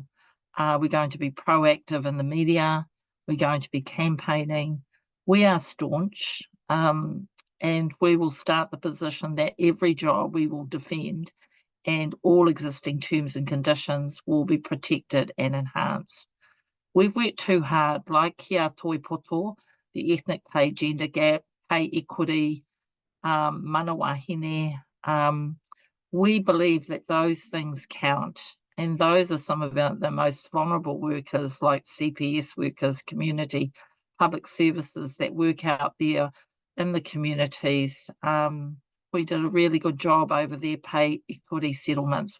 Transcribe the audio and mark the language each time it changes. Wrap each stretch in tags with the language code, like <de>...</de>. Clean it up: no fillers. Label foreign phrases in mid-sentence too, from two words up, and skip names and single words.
<en>We're going to be proactive in the media. We're going to be campaigning. We are staunch, and we will start the position that every job we will defend and all existing terms and conditions will be protected and enhanced. We've worked too hard, like</en> <mi>kia toi poto,</mi> <en>the ethnic pay gender gap, pay equity,</en> <mi>mana wahine.</mi> <en>We believe that those things count, and those are some of the most vulnerable workers, like CPS workers, community public services that work out there in the communities. We did a really good job over their pay equity settlements.</en>